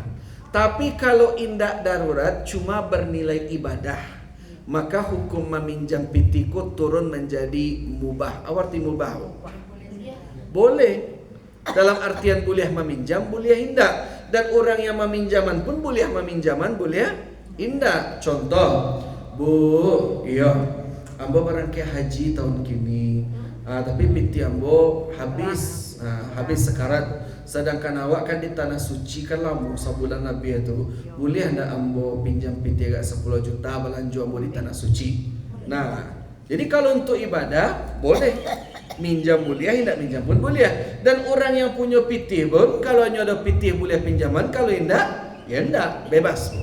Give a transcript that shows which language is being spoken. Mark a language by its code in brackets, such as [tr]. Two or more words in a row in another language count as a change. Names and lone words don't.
[id] Tapi kalau indak darurat, cuma bernilai ibadah, maka hukum meminjam pitiku turun menjadi mubah. Arti mubah, boleh. Dalam artian boleh meminjam, boleh indak. Dan orang yang meminjaman pun boleh meminjaman, boleh indak. Contoh, Bu, iya, ambo barangkali haji tahun kini, tapi piti ambo habis sekarat. Sedangkan awak kan di tanah suci kan lama sebulan Nabi itu, boleh anda ambo pinjam piti agak 10 juta belanja ambo di tanah suci. Nah, jadi kalau untuk ibadah boleh minjam, boleh, tidak minjam pun boleh. Dan orang yang punya piti pun, kalau ada piti boleh pinjaman, kalau indak, ya indak, bebas.